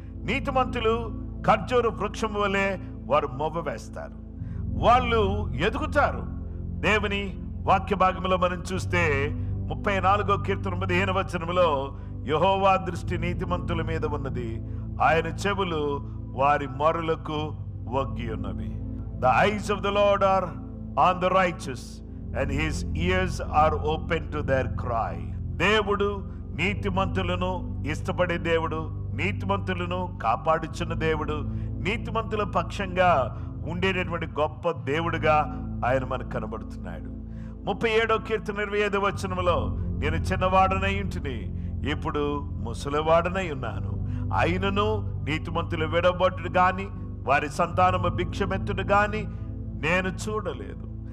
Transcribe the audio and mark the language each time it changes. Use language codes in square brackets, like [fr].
[te] నీతిమంతులు ఖర్జూర వృక్షము వలె వారు మొవ్వవేస్తారు, వాళ్ళు ఎదుగుతారు. దేవుని వాక్య భాగంలో మనం చూస్తే 34వ కీర్తన 15వ వచనములో యెహోవా దృష్టి నీతిమంతుల మీద ఉన్నది, ఆయన చెవులు వారి మొరలకు వగ్గి ఉన్నవి. [en] The eyes of the Lord are on the righteous and his ears are open to their cry. [te] దేవుడు నీతిమంతులను ఇష్టపడే దేవుడు, నీతిమంతులను కాపాడుచున్న దేవుడు, నీతిమంతుల పక్షంగా ఉండేటటువంటి గొప్ప దేవుడుగా ఆయన మనకు కనబడుతున్నాడు. 37వ కీర్తన 25వ వచనములో నేను చిన్నవాడనై ఉంటిని, ఇప్పుడు ముసలివాడనై ఉన్నాను, అయినను నీతిమంతులు విడబొట్టుడు గాని వారి సంతానము భిక్షమెత్తుడు గాని నేను చూడలేదు.